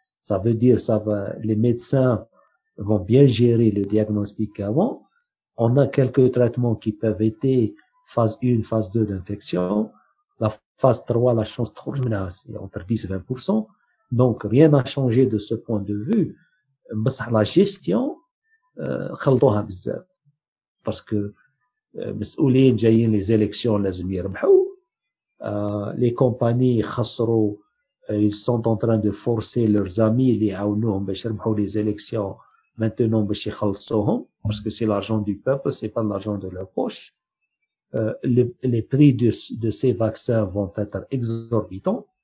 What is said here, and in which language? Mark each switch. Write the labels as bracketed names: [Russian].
[French] Ça veut dire les médecins vont bien gérer le diagnostic avant. On a quelques traitements qui peuvent aider phase 1, phase 2 d'infection. La phase 3, la chance trop c'est entre 10 et 20%. Donc, rien n'a changé de ce point de vue. [Arabic] بس [French] la gestion, [Arabic] خلطوها بزاف. [French] Parce que, [Arabic] مسؤولين جايين [French] les élections [Arabic] لازم يربحوا. [French] Les compagnies [Arabic] خسروا, [French] ils sont en train de forcer leurs amis [Arabic] اللي يعاونوهم باش يربحوا [French] les élections maintenant [Arabic] باش يخلصوهم. [French] Parce que c'est l'argent du peuple, c'est pas l'argent de leur poche. Les prix de ces vaccins vont être exorbitants.